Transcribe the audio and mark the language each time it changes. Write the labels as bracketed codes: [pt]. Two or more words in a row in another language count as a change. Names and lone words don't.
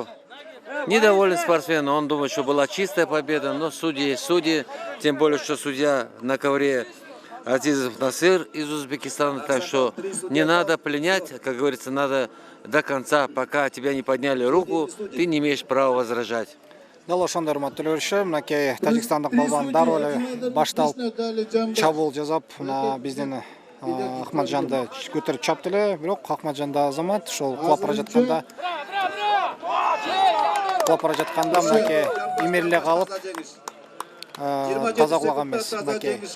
[ru] Недоволен спортсмен, он думает, что была чистая победа, но судьи, тем более, что судья на ковре Азизов Насыр из Узбекистана, так что не надо пленять, как говорится, надо до конца, пока тебя не подняли руку, ты не имеешь права возражать. [ky] Дал ошондой урматтуу көрүүчүлөр, мынакей тажикстандык балбан дароо эле башталып чабуул жасап, мына биздин Ахматжанды көтөрүп чапты эле, бирок Ахматжан да азамат ошол кулап бара жатканда мынакей имериле калып таза кулаган эмес.